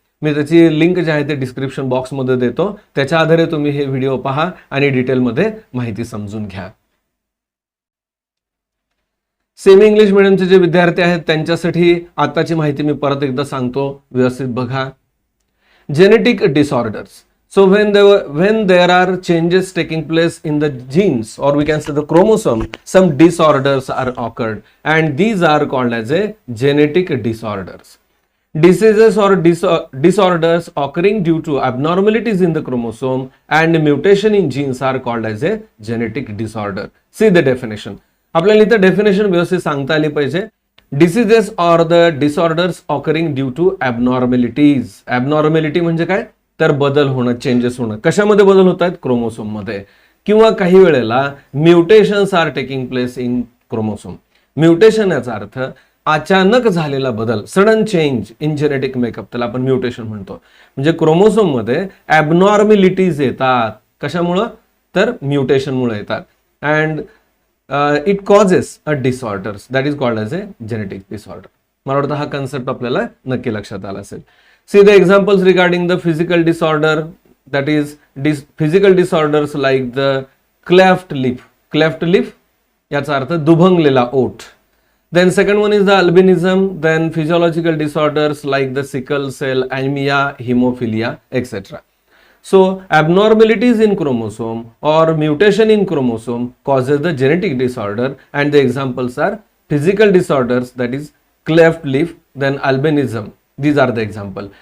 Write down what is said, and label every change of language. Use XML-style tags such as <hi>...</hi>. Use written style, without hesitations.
<mr>मी त्याची लिंक जी आहे ते डिस्क्रिप्शन बॉक्समध्ये देतो, त्याच्या आधारे तुम्ही हे व्हिडिओ पहा आणि डिटेलमध्ये माहिती समजून घ्या। सेमी इंग्लिश मीडियमचे जे विद्यार्थी आहेत त्यांच्यासाठी आताची माहिती मी परत एकदा सांगतो, व्यवस्थित बघा।</mr> <en>Genetic disorders, so when there are changes taking place in the genes, or we can say the chromosome, some disorders are occurred and these are called as a genetic disorders. Diseases or disorders occurring due to abnormalities in the chromosome and mutation in genes are called as a genetic disorder. See the definition.</en> <mr>आपल्याला इथे definition व्यवस्थित सांगता आली पाहिजे।</mr> <en>Diseases or the disorders occurring due to abnormalities.</en> <mr>Abnormality म्हणजे काय, तर बदल होणं, चेंजेस होणं. कशामध्ये बदल होत आहेत, क्रोमोसोम मध्ये. किंवा काही वेळेला</mr> <en>Mutations are taking place in chromosome.</en> <mr>Mutation याचा अर्थ अचानक झालेला बदल,</mr> <en>sudden change in genetic makeup,</en> <mr>त्याला आपण म्युटेशन म्हणतो. म्हणजे क्रोमोसोम मध्ये ॲबनॉर्मॅलिटीज येतात. कशामुळं, तर म्युटेशनमुळे येतात.</mr> <en>And it causes a disorders that is called as a genetic disorder.</en> <mr>मला वाटतं हा कन्सेप्ट आपल्याला नक्की लक्षात आला असेल.</mr> <en>See the examples regarding the physical disorder, that is physical disorders like the cleft lip.</en> <mr>Cleft lip याचा अर्थ दुभंगलेला ओठ.</mr> <en>Then second one is the albinism. Then physiological disorders like the sickle cell anemia, hemophilia, etc. So abnormalities in chromosome or mutation in chromosome causes the genetic disorder, and the examples are physical disorders, that is cleft lip, then albinism. These are the example.</en>